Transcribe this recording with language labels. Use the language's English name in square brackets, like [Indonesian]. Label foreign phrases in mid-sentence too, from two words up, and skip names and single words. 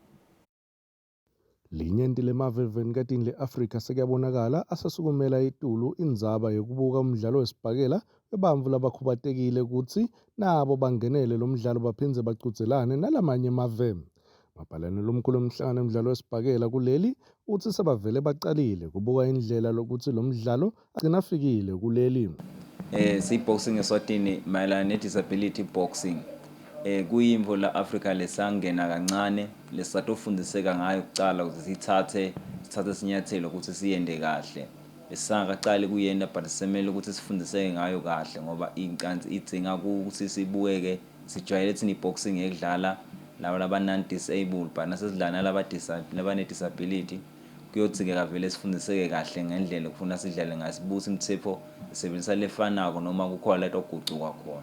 [Swati] Linyenti lemaveveni katini le-Afrika sekuyabonakala asasukumela itulu indzaba yokubuka umdlalo wesibhakela webantfu labakhubatekile ukuthi nabo bangenele lo mdlalo baphindze bacudzelane nalamanye emave. Mabhalane lomkhulu wemhlangano yomdlalo wesibhakela kuleli uthi sebavele baqalile kubuka indlela lokuthi lo mdlalo agcina afikile kuleli. Si-boxing eSwatini mayelana ne- [English] disability boxing. [Swati] Kuyimvo la Africa lesangena kancane lesatofundiseka ngayo kucala ukuthi sithathe isinyathelo ukuthi siyende kahle. Besangaqali kuyenda but semele ukuthi sifundiseke ngayo kahle ngoba incansi idzinga ukuthi sibukeke sijwayele thina i-boxing ekudlala laba [English] non-disabled but [Swati] nasesidlana labane-disability kuyodzingeka vele sifundiseke kahle ngendlela kufuna sidlale ngayo sibuze imithetho sebenzisa lefanako noma kukhona leto gucuka khona.